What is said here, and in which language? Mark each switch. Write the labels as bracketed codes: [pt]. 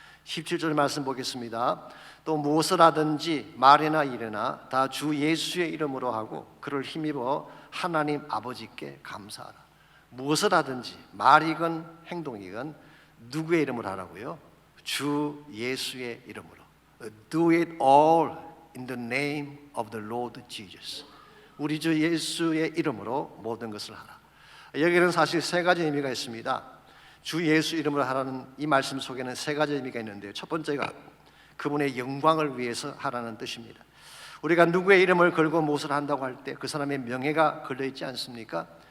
[ko] 17절 말씀 보겠습니다. 또 무엇을 하든지 말이나 일이나 다 주 예수의 이름으로 하고 그를 힘입어 하나님 아버지께 감사하라. 무엇을 하든지 말이건 행동이건 누구의 이름으로 하라고요? 주 예수의 이름으로. [en] Do it all in the name of the Lord Jesus. [ko] 우리 주 예수의 이름으로 모든 것을 하라. 여기는 사실 세 가지 의미가 있습니다. 주 예수 이름으로 하라는 이 말씀 속에는 세 가지 의미가 있는데요. 첫 번째가 그분의 영광을 위해서 하라는 뜻입니다. 우리가 누구의 이름을 걸고 무엇을 한다고 할 때 그 사람의 명예가 걸려 있지 않습니까?